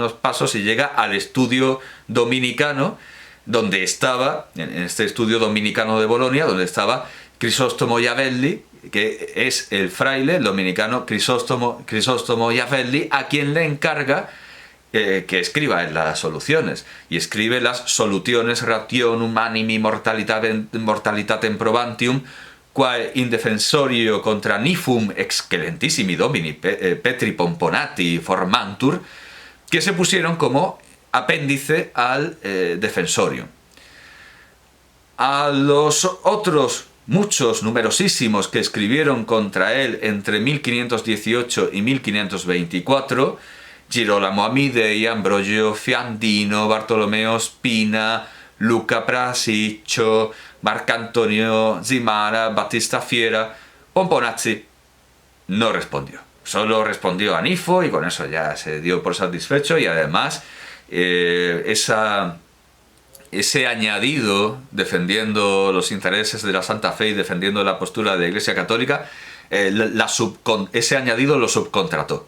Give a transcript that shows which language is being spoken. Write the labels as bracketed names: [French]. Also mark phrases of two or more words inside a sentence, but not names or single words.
[Spanish] unos pasos y llega al estudio dominicano, donde estaba, en este estudio dominicano de Bolonia, donde estaba Crisóstomo Iavelli, que es el fraile, el dominicano Crisóstomo Iavelli, a quien le encarga que escriba en las soluciones, y escribe las Solutiones Rationum Animi Mortalitatem Probantium, quae in defensorio contra Nifum excellentissimi domini Petri Pomponati formantur, que se pusieron como apéndice al Defensorium. A los otros muchos, numerosísimos, que escribieron contra él entre 1518 y 1524, Girolamo Amidei, Ambrogio Fiandino, Bartolomeo Spina, Luca Prasiccio, Marcantonio Zimara, Battista Fiera, Pomponazzi no respondió. Solo respondió a Nifo y con eso ya se dio por satisfecho, y además ese añadido defendiendo los intereses de la Santa Fe y defendiendo la postura de la Iglesia Católica, ese añadido lo subcontrató.